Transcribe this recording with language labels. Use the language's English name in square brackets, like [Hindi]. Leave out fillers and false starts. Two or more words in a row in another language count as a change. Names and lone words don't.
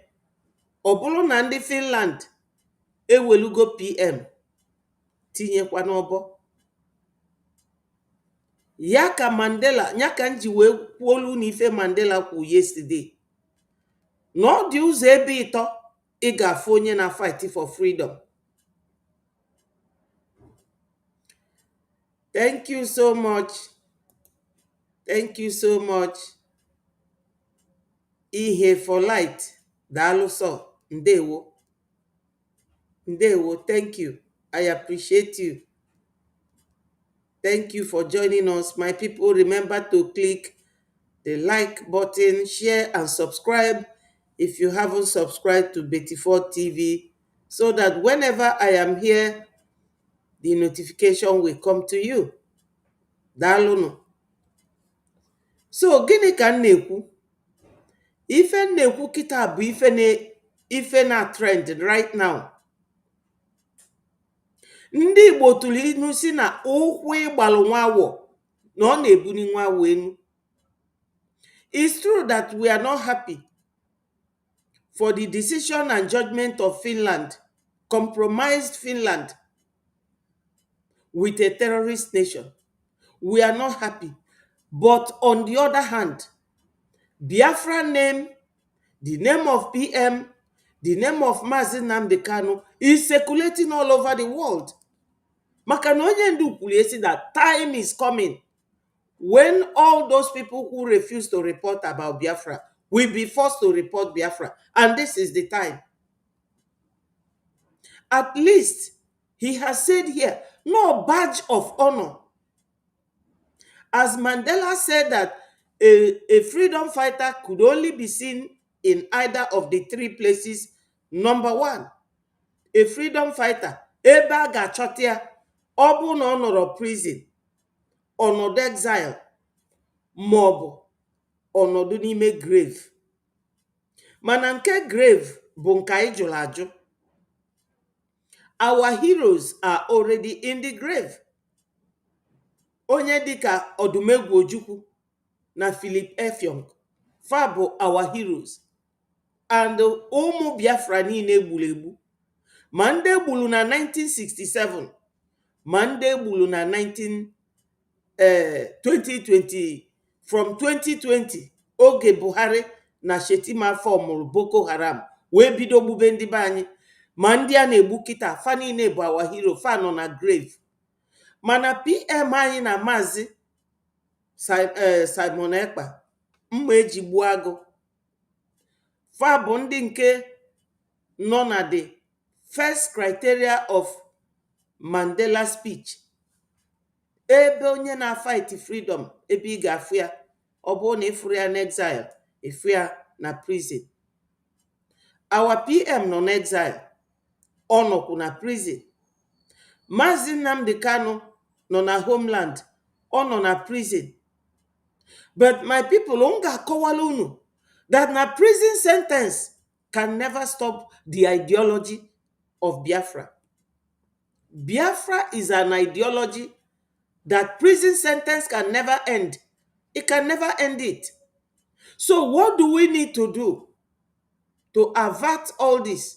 [Igbo] Ọ bụrụ na ndị Finland ewelugo PM tinyekwa n'ọbọ. Ya ka Mandela, ya ka nji wee kwuolu n'ife Mandela kwu yesterday, na ọ dị ụzọ ebe ịtọ ị ga-afụ onye na [English] fight for freedom. Thank you so much. Thank you so much. Ihe for light. [Igbo] Daalụ sọ. Ndewo. Ndewo. [English] Thank you. I appreciate you. Thank you for joining us. My people, remember to click the like button, share and subscribe if you haven't subscribed to Betty4 TV, so that whenever I am here, the notification will come to you. [Igbo] Daalụnụ. So gịnị ka m na-ekwu? Ife m na-ekwu kịta bụ ife na trend [English] right now. [Igbo] Ndị Igbo tụrụ inu si na ụkwụ ịgbalụ nwawọ na ọ na-ebuni nwawọ enu. [English] It's true that we are not happy for the decision and judgment of Finland, compromised Finland with a terrorist nation. We are not happy. But on the other hand, Biafra name, the name of PM, the name of Mazi Nnamdi Kanu is circulating all over the world. [Igbo] Maka na onye ndu kwuru esi [English] that time is coming when all those people who refuse to report about Biafra will be forced to report Biafra. And this is the time. At least he has said here, no badge of honor. As Mandela said that a freedom fighter could only be seen in either of the three places. Number one, a freedom fighter, [Igbo] ebe a ga-achọta ya, ọ bụ na ọ nọrọ prison, ọnọdụ exile, maọbụ ọnọdụ n'ime grave. Mana nke grave bụ nke anyị jụrụ ajụ. [English] Our heroes are already in the grave. [Igbo] Onye dịka Odumegwu Ojukwu na Philip Effiong, fa bụ [English] our heroes. [Igbo] And ụmụ Biafra niile gburu egbu, ma ndị gburu na 1967, ma ndị gburu na 2020, [English] from 2020, [Igbo] oge Buhari na Shetima fọmụrụ Boko Haram wee bido gbube ndị be anyị, ma ndị a na-egbu kịta, fa niile bụ [English] our hero, [Igbo] fa nọ na grave. Mana PM anyị na Mazi Simon Ekpa, mma eji gbuo agụ, fa bụ ndị nke nọ na [English] the first criteria of Mandela speech. [Igbo] Ebe onye na [English] fight freedom, [Igbo] ebe ị ga-afụ ya, ọ bụ na ịfụrụ ya na exile, ịfụ ya na prison. Our PM nọ na exile, ọ nọkwu na prison. Mazi Nnamdi Kanu nọ na homeland, ọ nọ na prison. [English] But my people, [Igbo] unga kọwala unu [English] that na prison sentence can never stop the ideology of Biafra. Biafra is an ideology that prison sentence can never end. It can never end it. So what do we need to do to avert all this?